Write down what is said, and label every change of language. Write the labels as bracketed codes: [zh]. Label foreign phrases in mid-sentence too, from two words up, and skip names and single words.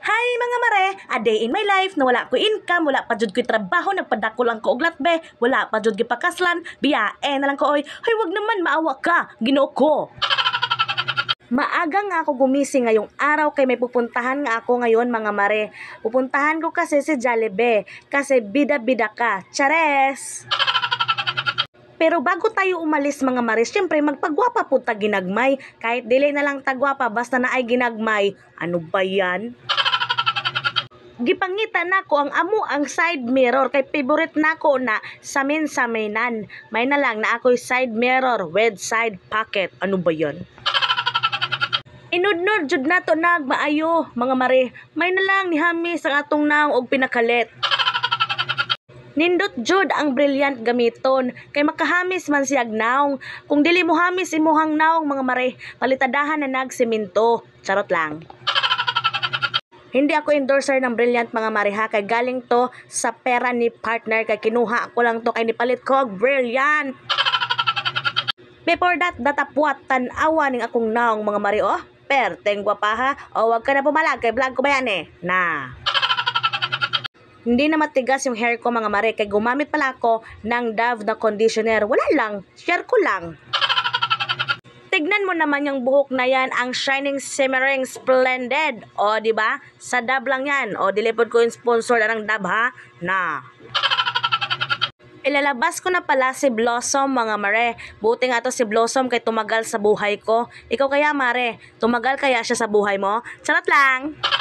[ceb] mga mare, [en] a day in my life [ceb] na wala ko income, wala pa jud ko trabaho, nagpadako lang ko og latbe, wala pa jud gipakaslan, biyae na lang ko oy. Hoy, [tl] wag naman maawa ka, [ceb] Ginoo ko. [tl] Maaga nga ako gumising ngayong araw kay may pupuntahan nga ako ngayon mga mare. Pupuntahan ko kasi si Jollibee kasi bida-bida ka. Chares! Pero bago tayo umalis mga mare, syempre [ceb] magpagwapa po ta ginagmay. Kahit dili na lang tagwapa basta na ay ginagmay. [tl] Ano ba yan? [ceb] Gipangita nako ang amo ang [en] side mirror [ceb] kay favorite nako na samin-saminan. May na lang na ako'y [en] side mirror with side pocket. [tl] Ano ba yan? [ceb] Inudnod jud nato nagmaayo mga mare. May na lang ni Hamis ang atong naong og pinakalit. Nindot jud ang brilliant gamiton kay makahamis man siyag naong. Kung dili mo hamis imuhang naong mga mare, palitadahan na nagsemento. Charot lang. [tl] Hindi ako endorser ng brilliant mga mare ha, kay galing to sa pera ni partner kay kinuha ako lang to [ceb] kay nipalit ko og brilliant. [en] Before that, [ceb] datapwat tan-awa ning akong naong mga mare oh. Perteng gwapa ha. [tl] O wag ka na pumalag kay vlog ko ba yan eh. Na. Hindi na matigas yung hair ko mga mare kay gumamit pala ako ng Dove na conditioner. Wala lang, share ko lang. Tignan mo naman yung buhok na yan, ang [en] shining, shimmering, splendid. [tl] O di ba? Sa Dove lang yan. O dilipod ko yung sponsor na ng Dove ha. Na. Ilalabas ko na pala si Blossom mga mare. Buti nga to si Blossom kay tumagal sa buhay ko. Ikaw kaya mare, tumagal kaya siya sa buhay mo? Charot lang.